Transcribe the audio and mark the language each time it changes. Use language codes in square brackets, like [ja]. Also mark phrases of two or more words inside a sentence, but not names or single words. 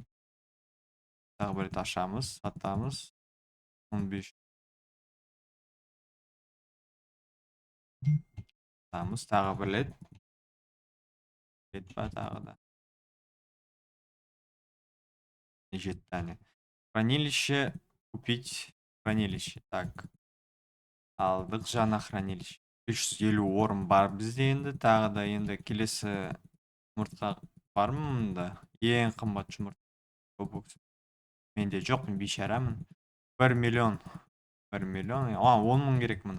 [kk] Тағы бір рет ашамыз, сатамыз. 15. Сатамыз, тағы бір рет. Ба тағы да. Жетті. [ru] Хранилище. Купить хранилище. Так. [kk] Алдық жаңа хранилище. 350 орын бар бізде енді. Тағы да енді келесі жұмыртқа бар ма мұнда? Ең қымбат жұмыртқа. Менде жоқ, мен бейшарамын. 1 миллион. 1 миллион. 10 мың керек мұнда.